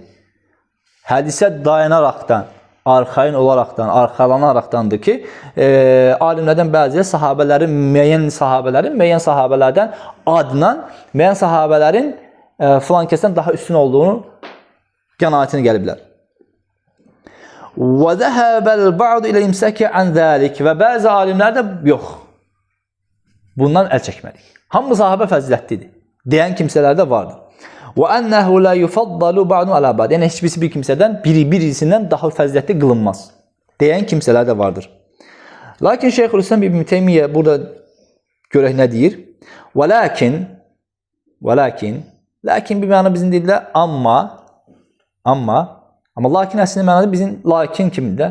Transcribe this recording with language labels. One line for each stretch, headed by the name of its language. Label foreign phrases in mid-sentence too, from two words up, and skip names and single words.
Azerbaijani: Hədisə dayanaraqdan, arxain olaraqdan, arxalanaraqdandır ki, alimlərdən bəzi sahabələrin, müəyyən sahabələrdən adla, müəyyən sahabələrin filan kəsdən daha üstün olduğunu qənaətinə gəliblər.
Arabic: وَذَهَبَ الْبَعْضُ إِلَى الْإِمْسَاكِ عَنْ ذَلِكِ
Azerbaijani: Və bəzi alimlər də yox, bundan əl çəkmədik. Hamı sahabə fəzilətlidir deyən kimsələr də vardır.
Arabic: وَأَنَّهُ لَا يُفَضَّلُ بَعْضُ عَلَى بَعْضٍ
Azerbaijani: Yəni, heç birisi bir kimsədən birisindən daha fəzilətli qılınmaz deyən kimsələr də vardır. Lakin Şeyxülislam İbn Teymiyyə burada görək nə deyir? Lakin bir məna bizim deyirlər, amma lakin əslində mənada bizim lakin kimdir?